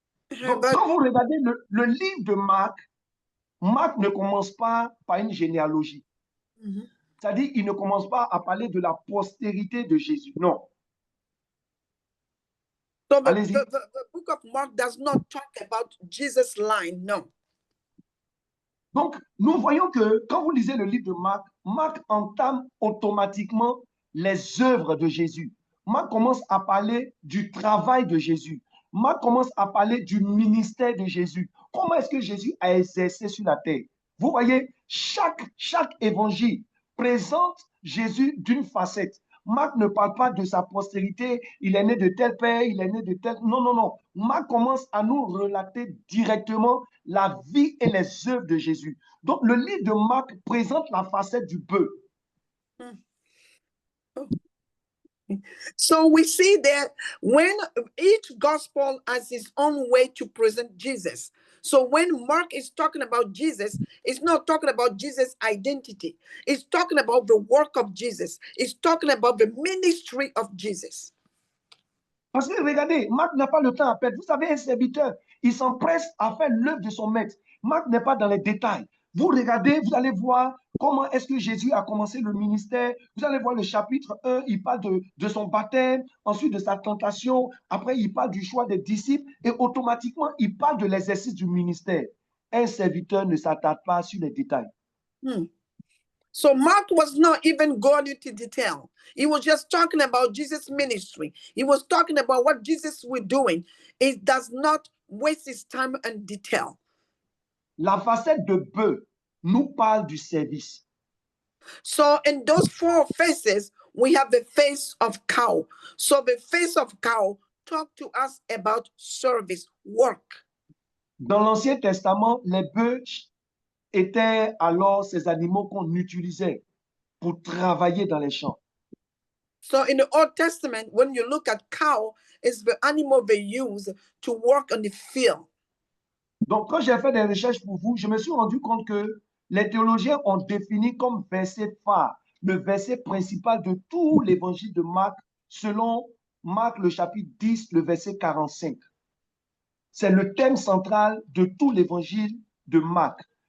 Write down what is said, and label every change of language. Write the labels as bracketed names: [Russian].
[French] Donc, quand vous regardez le livre de Marc, Marc ne commence pas par une généalogie. C'est-à-dire, il ne commence pas à parler de la postérité de Jésus. Non. [English] So the book of Mark does not talk about Jesus' line, no. [French] Donc, nous voyons que quand vous lisez le livre de Marc, Marc entame automatiquement les œuvres de Jésus. Marc commence à parler du travail de Jésus. Marc commence à parler du ministère de Jésus. Comment est-ce que Jésus a exercé sur la terre? Vous voyez, chaque évangile présente Jésus d'une facette. Marc ne parle pas de sa postérité, il est né de tel père, il est né de tel... Non, non, non. Marc commence à nous relater directement la vie et les œuvres de Jésus. Donc, le livre de Marc présente la facette du bœuf. [English] So we see that when each gospel has its own way to present Jesus. So when Mark is talking about Jesus, it's not talking about Jesus' identity. It's talking about the work of Jesus. It's talking about the ministry of Jesus. [French] Parce que regardez, Marc n'a pas le temps à perdre. Vous savez, un serviteur, il s'empresse à faire l'œuvre de son maître. Marc n'est pas dans les détails. Vous regardez, vous allez voir comment est-ce que Jésus a commencé le ministère. Vous allez voir le chapitre 1, il parle de son baptême, ensuite de sa tentation, après il parle du choix des disciples et automatiquement il parle de l'exercice du ministère. Un serviteur ne s'attarde pas sur les détails. [English] So Mark was not even going into detail. He was just talking about Jesus' ministry. He was talking about what Jesus was doing. It does not waste his time in detail. [French] La facette de bœuf nous parle du service. [English] So in those four faces, we have the face of cow. So the face of cow talk to us about service, work. [French] Dans l'Ancien Testament, les bœufs étaient alors ces animaux qu'on utilisait pour travailler dans les champs. [English] So in the Old Testament, when you look at cow, it's the animal they use to work on the field. [French] Donc, quand j'ai fait des recherches pour vous, je me suis rendu compte que les théologiens ont défini comme verset phare, le verset principal de tout l'évangile de Marc, selon Marc le chapitre 10, le verset 45. C'est le thème central de tout l'évangile de Marc.